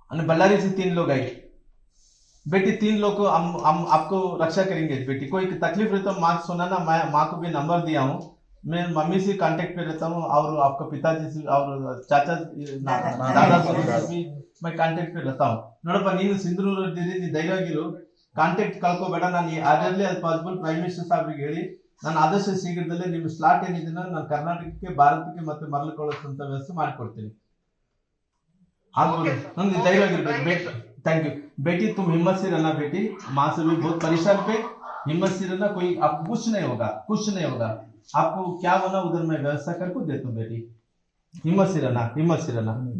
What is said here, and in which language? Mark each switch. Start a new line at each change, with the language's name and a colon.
Hindi: बल्लारी से 3 लोग आए बेटी 3 लोग को हम आपको रक्षा करेंगे बेटी कोई तकलीफ रहे तो माँ सुनाना मैं माँ को भी नंबर दिया हूँ मैं मम्मी से कांटेक्ट पे रहता हूँ और आपका पिताजी से और चाचा दादा से भी
Kannada: ಮೈ ಕಾಂಟ್ಯಾಕ್ಟ್ ಇಲ್ಲ ತಾವು ನೋಡಪ್ಪ, ನೀನು ಸಿಂಧೂರು ನೀ ಧೈರ್ಯವಾಗಿರು, ಕಾಂಟ್ಯಾಕ್ಟ್ ಕಳ್ಕೋಬೇಡ. ನಾನು ಅದರಲ್ಲಿ ಅದು ಪಾಸಿಬಲ್ ಪ್ರೈಮ್ ಮಿನಿಸ್ಟರ್ ಸಾಹೇಬ್ರಿಗೆ ಹೇಳಿ ನಾನು ಆದಷ್ಟು ಶೀಘ್ರದಲ್ಲೇ ನಿಮ್ಮ ಸ್ಲಾಟ್ ಏನಿದೆನೋ ನಾನು ಕರ್ನಾಟಕಕ್ಕೆ, ಭಾರತಕ್ಕೆ ಮತ್ತೆ ಮರಳಿಕೊಳ್ಳುವಂತ ವ್ಯವಸ್ಥೆ ಮಾಡಿಕೊಡ್ತೀನಿ. ಆಗ್ಬೋದು, ಧೈರ್ಯವಾಗಿರ್ಬೇಕು.
Hindi: थैंक यू बेटी, तुम हिम्मत से रहना बेटी, माँ से भी बहुत परेशान पे, हिम्मत से रहना, कोई आप कुछ नहीं होगा, कुछ नहीं होगा, आपको क्या बना उधर मैं व्यवस्था करके देता हूँ बेटी, हिम्मत से रहना, हिम्मत से रहना.